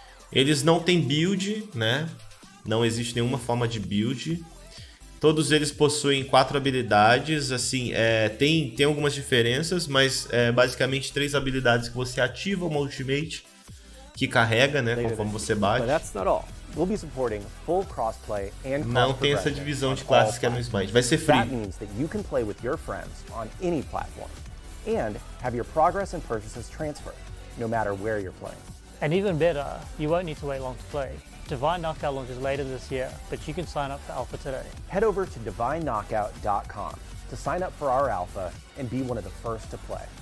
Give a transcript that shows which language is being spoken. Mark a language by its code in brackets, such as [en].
[pt] Eles não têm build, né? Não existe nenhuma forma de build. Todos eles possuem 4 habilidades, assim, tem algumas diferenças, mas basicamente 3 habilidades que você ativa uma ultimate, que carrega, né, conforme você bate. [en] We'll be supporting full crossplay and [pt] não tem essa divisão de classes que é no Smite. Vai ser free. [en] That means that you can play with your friends on any platform and have your progress and purchases transfer, no matter where you're playing. And even better, you won't need to wait long to play. Divine Knockout launches later this year, but you can sign up for Alpha today. Head over to divineknockout.com to sign up for our Alpha and be one of the first to play.